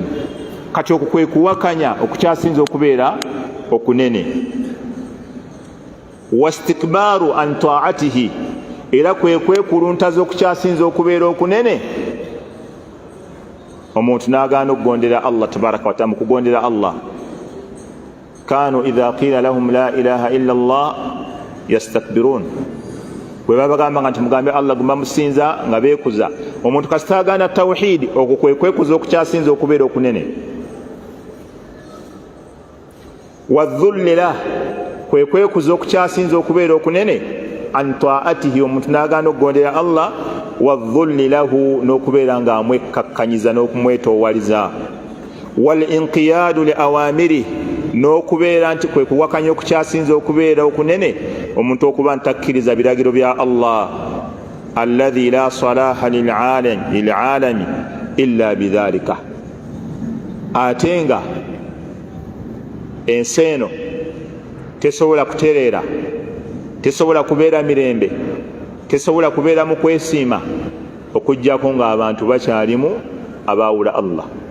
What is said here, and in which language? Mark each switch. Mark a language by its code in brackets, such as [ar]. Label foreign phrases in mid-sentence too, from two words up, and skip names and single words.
[lg] Kati okwo kwe kuwakanya okukyasinza okubeera okunene. [ar] والاستكبار عن طاعته, [lg] era kwe kuluntaza okukyasinza okubeera okunene. Omuntu n'agaana okugondera Allah [ar] تبارك وتعالى. [lg] Mu kugondera [ar] Allah, كانوا إذا قيل لهم لا إله إلا الله يستكبرون. [lg] Bwe babagamba nga nti mugambe Allah guma musinza nga beekuza. Omuntu kasita agaana tawhidi, okwo kwe kwekuza okukyasinza okubeera okunene. Wadhullila, kwe kwekuza okukyasinza okubeera okunene. [ar] عن طاعته, [lg] omuntu n'agaana okugondera Allah. [ar] والذل له, [lg] n'okubeera nga amwekkakkanyiza n'okumwetoowaliza. [ar] والانقياد لأوامره, [lg] n'okubeera nti kwe kuwakanya okukyasinza okubeera okunene. Omuntu okuba ntakkiriza biragiro bya Allah. [ar] الذي لا صلاح للعالم إلا بذلك. [lg] Ate nga ensi eno tesobola kutereera, tesobola kubeera mirembe, tesobola kubeera mu kwesiima okujjako ng'abantu bakyalimu abaawula Allah.